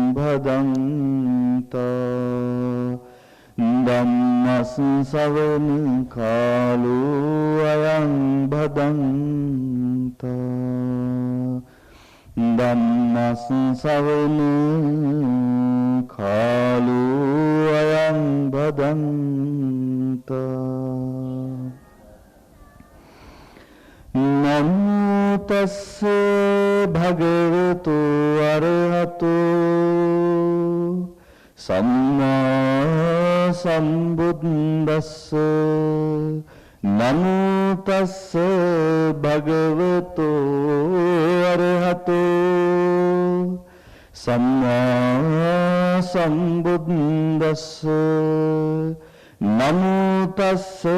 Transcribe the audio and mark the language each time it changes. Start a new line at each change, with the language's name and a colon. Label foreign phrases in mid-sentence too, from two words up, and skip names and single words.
Pali: භදන්තා ධම්මස් සවන කාලෝ අයං භදන්තා ධම්මස් සවන කාලෝ අයං භදන්තා නමෝ තස්ස භගවතු අරහතු සම්මා සම්බුද්දස්ස නමෝ තස්ස භගවතු අරහතු සම්මා සම්බුද්දස්ස නමෝ තස්ස